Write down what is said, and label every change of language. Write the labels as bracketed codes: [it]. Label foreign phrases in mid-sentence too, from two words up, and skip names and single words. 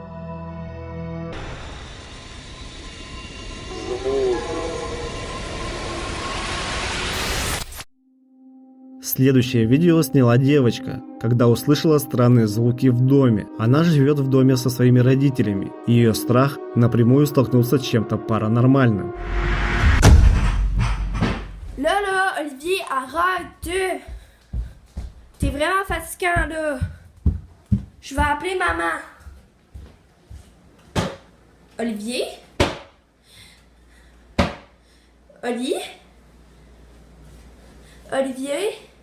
[ru] Следующее видео сняла девочка, когда услышала странные звуки в доме. Она живет в доме со своими родителями, и ее страх напрямую столкнулся с чем-то паранормальным. [fr] Là, Olivier, arrête! T'es vraiment fatigant, là. Je vais appeler maman. Olivier? Oli? Olivier?